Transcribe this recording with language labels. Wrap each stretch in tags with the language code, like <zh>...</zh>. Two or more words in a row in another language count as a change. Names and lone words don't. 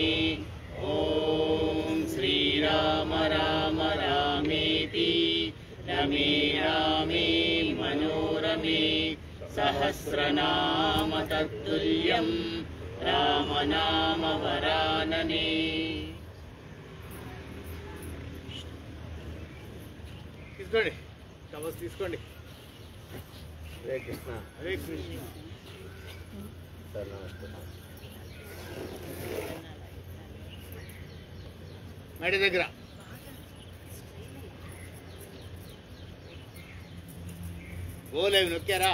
<sa>ओम श्रीराम राम रामेति रमे रामे मनोरमे सहस्रनाम तत्तुल्यं राम नाम वरानने।</sa> <te>తీసుకోండి కవస్ తీసుకోండి। హరే కృష్ణ హరే కృష్ణ। సార్ నమస్తే। మేడ దగ్గర</te> <en>go live</en> <te>నొక్కారా?</te>